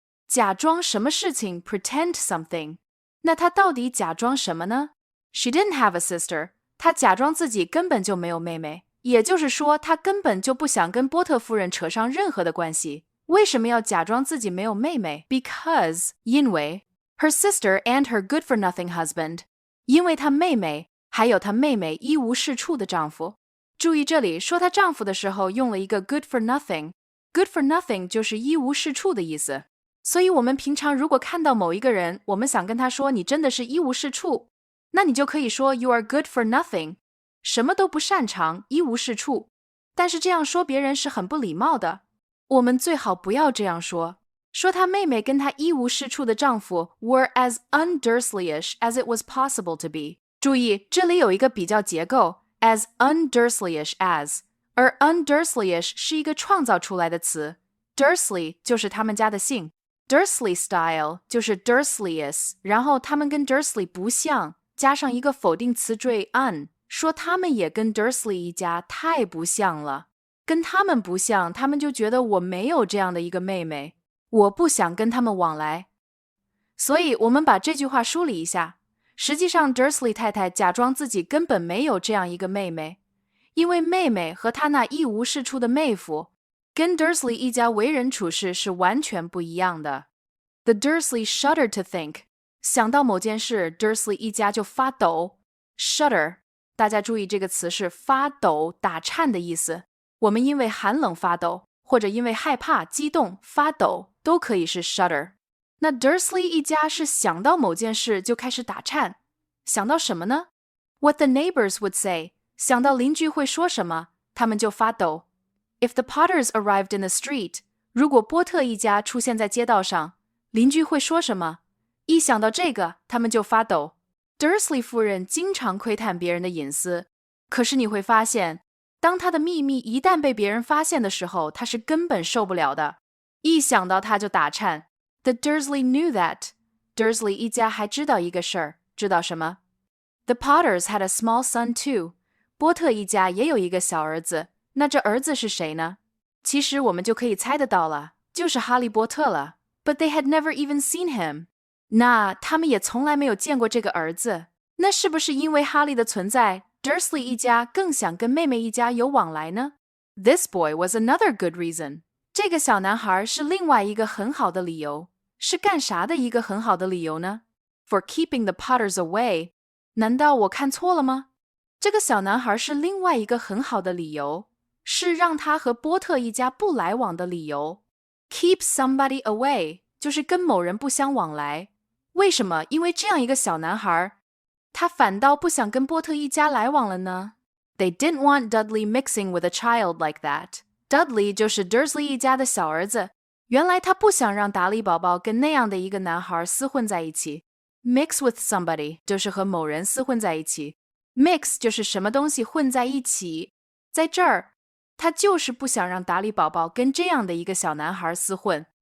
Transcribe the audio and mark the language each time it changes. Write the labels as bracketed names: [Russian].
[Chinese] 假装什么事情 [English] pretend something。 [Chinese] 那她到底假装什么呢？ [English] She didn't have a sister。 [Chinese] 她假装自己根本就没有妹妹。也就是说，她根本就不想跟波特夫人扯上任何的关系。为什么要假装自己没有妹妹？ [English] Because [Chinese] 因为 [English] her sister and her good-for-nothing husband。 [Chinese] 因为她妹妹，还有她妹妹一无是处的丈夫。注意这里说她丈夫的时候用了一个 [English] good for nothing。 [Chinese] good for nothing 就是一无是处的意思。所以我们平常如果看到某一个人，我们想跟他说你真的是一无是处，那你就可以说 [English] you are good for nothing， [Chinese] 什么都不擅长，一无是处。但是这样说别人是很不礼貌的，我们最好不要这样说。说她妹妹跟她一无是处的丈夫 [English] were as un-Dursleyish as it was possible to be。 [Chinese] 注意，这里有一个比较结构 [English] as un-Dursleyish as， [Chinese] 而 un-Dursleyish 是一个创造出来的词 Dursley 就是他们家的姓 Dursley style 就是 Dursleyish， 然后他们跟 Dursley 不像，加上一个否定词缀 un， 说他们也跟 Dursley 一家太不像了。跟他们不像，他们就觉得我没有这样的一个妹妹，我不想跟他们往来。所以我们把这句话梳理一下，实际上 Dursley 太太假装自己根本没有这样一个妹妹，因为妹妹和她那一无是处的妹夫跟 Dursley 一家为人处事是完全不一样的。 [English] The Dursley shuddered to think， [Chinese] 想到某件事 Dursley 一家就发抖。 Shudder， 大家注意这个词是发抖、打颤的意思。我们因为寒冷发抖，或者因为害怕、激动发抖，都可以是 shudder。那 Dursley 一家是想到某件事就开始打颤，想到什么呢？ [English] What the neighbors would say， [Chinese] 想到邻居会说什么，他们就发抖。 [English] If the Potters arrived in the street， [Chinese] 如果波特一家出现在街道上，邻居会说什么？一想到这个，他们就发抖。Dursley 夫人经常窥探别人的隐私，可是你会发现，当她的秘密一旦被别人发现的时候，她是根本受不了的。一想到她就打颤。 [English] The Dursley knew that. [Chinese] Dursley 一家还知道一个事儿，知道什么？ [English] The Potters had a small son too. [Chinese] 波特一家也有一个小儿子，那这儿子是谁呢？其实我们就可以猜得到了，就是哈利波特了。 [English] But they had never even seen him. [Chinese] 那他们也从来没有见过这个儿子。那是不是因为哈利的存在， Dursley 一家更想跟妹妹一家有往来呢？ [English] This boy was another good reason. [Chinese] 这个小男孩是另外一个很好的理由。是干啥的一个很好的理由呢？ [English] For keeping the Potters away. [Chinese] 难道我看错了吗？这个小男孩是另外一个很好的理由，是让他和波特一家不来往的理由。 [English] Keep somebody away [Chinese] 就是跟某人不相往来。为什么？因为这样一个小男孩，他反倒不想跟波特一家来往了呢？ [English] They didn't want Dudley mixing with a child like that. [Chinese] Dudley 就是 Dursley 一家的小儿子。原来他不想让达利宝宝跟那样的一个男孩厮混在一起。 [English] Mix with somebody [Chinese] 就是和某人厮混在一起。Mix 就是什么东西混在一起。在这儿，他就是不想让达利宝宝跟这样的一个小男孩厮混。